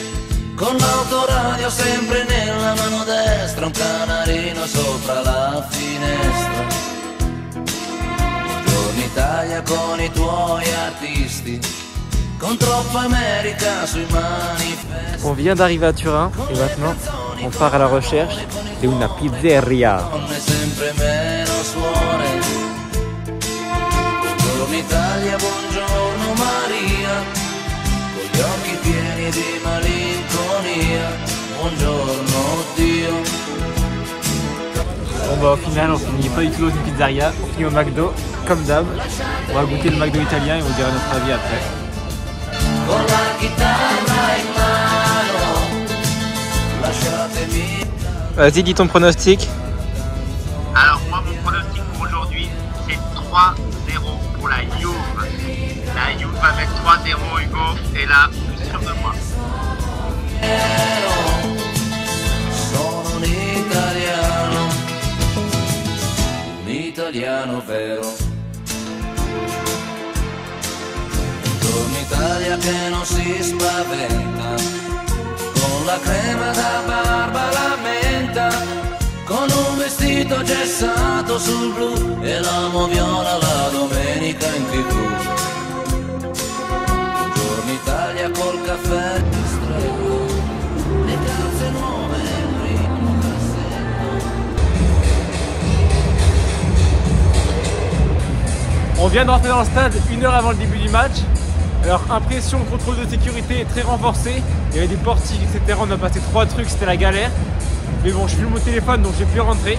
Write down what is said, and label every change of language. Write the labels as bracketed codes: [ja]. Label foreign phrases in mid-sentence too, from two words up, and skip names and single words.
[it] Con l'autoradio sempre nella mano destra, un canarino sopra la finestra. Buongiorno Italia con i tuoi artisti, con troppa America sui manifesti. [fr] On vient d'arriver à Turin et maintenant on part à la recherche de [it] una pizzeria. Sempre meno suore. Buongiorno Italia, buongiorno Maria, con gli occhi pieni di malinconia. Buongiorno Dio. [fr] Bon bah au final on finit pas du tout dans une pizzeria, on finit au McDo, comme d'hab. On va goûter le McDo italien et on dira notre avis après. Vas-y, dis ton pronostic. Alors moi mon pronostic pour aujourd'hui c'est 3-0 pour la Juve. La Juve va mettre 3-0 Hugo et là je suis sûr de moi. [it] Sono un italiano vero. Buongiorno Italia che non si spaventa, con la crema da barba la menta, con un vestito gessato sul blu e l'amo viola la domenica in TV. Buongiorno Italia col caffè distretto, le calze nuove nel primo cassetto. [fr] On vient de rentrer dans le stade 1 heure avant le début du match. Alors impression, contrôle de sécurité très renforcé. Il y avait des portiques, etc. On a passé 3 trucs, c'était la galère. Mais bon, je filme mon téléphone donc j'ai pu rentrer.